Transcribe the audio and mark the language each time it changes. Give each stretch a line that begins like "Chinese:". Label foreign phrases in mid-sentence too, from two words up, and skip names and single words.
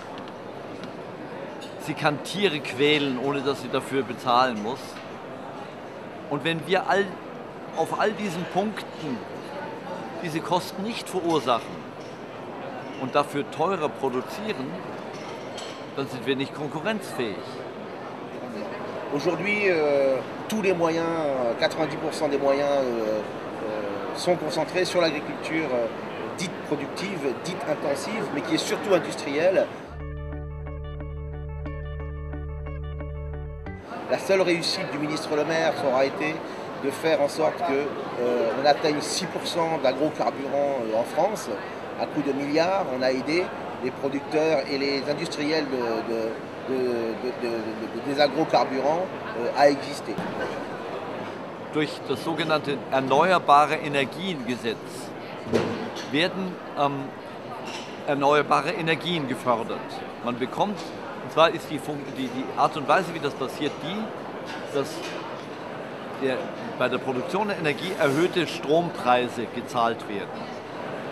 German: Sie kann Tiere quälen, ohne dass sie dafür bezahlen muss. Und wenn wir auf all diesen Punkten diese Kosten nicht verursachen und dafür teurer produzieren, dann sind wir nicht konkurrenzfähig.
French: Aujourd'hui, tous les moyens, 90% des moyens sont concentrés sur l'agriculture dite productive, dite intensive, mais qui est surtout industrielle. La seule réussite du ministre Le Maire aura été de faire en sorte qu'on atteigne 6% d'agrocarburants en France. À coût de milliards, on a aidé les producteurs et les industriels des agrocarburants à exister.
German: Durch das sogenannte Erneuerbare Energiengesetz werden erneuerbare Energien gefördert. Man bekommt, und zwar ist die Art und Weise, wie das passiert, dass bei der Produktion der Energie erhöhte Strompreise gezahlt werden.